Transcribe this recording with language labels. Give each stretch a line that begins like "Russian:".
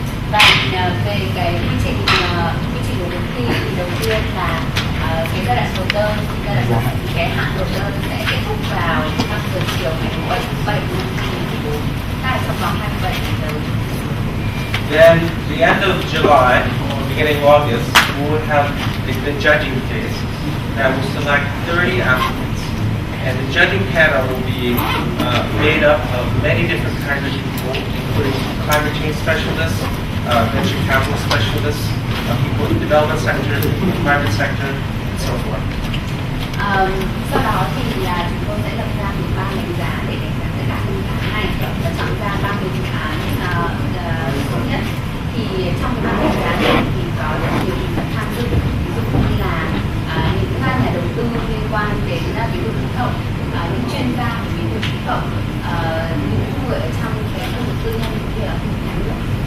Vietnamese: Và về cái quy trình của công ty thì đầu tiên là cái giai đoạn nộp đơn, cái hạn nộp đơn sẽ kết thúc vào 5 giờ chiều ngày 7 tháng 7 năm 2014, tại trong vòng 27 giờ.
English: Then the end of July, beginning of August, we will have the judging phase that will select 30 applicants. And the judging panel will be made up of many different kinds of people, including climate change specialists, venture capital specialists, people in the development sector, private sector, and so forth.
Vietnamese: Sau đó thì là chúng tôi sẽ lập ra một ban đánh giá để đánh giá tất cả các dự án này và chọn ra 30 dự án tốt nhất. Thì trong ban đánh giá này thì có rất nhiều thành phần tham dự, ví dụ như là những các nhà đầu tư liên quan đến biến đổi khí hậu, những chuyên gia về biến đổi khí hậu, những người ở trong cái khu vực tư nhân cũng như là khu vực nhà nước.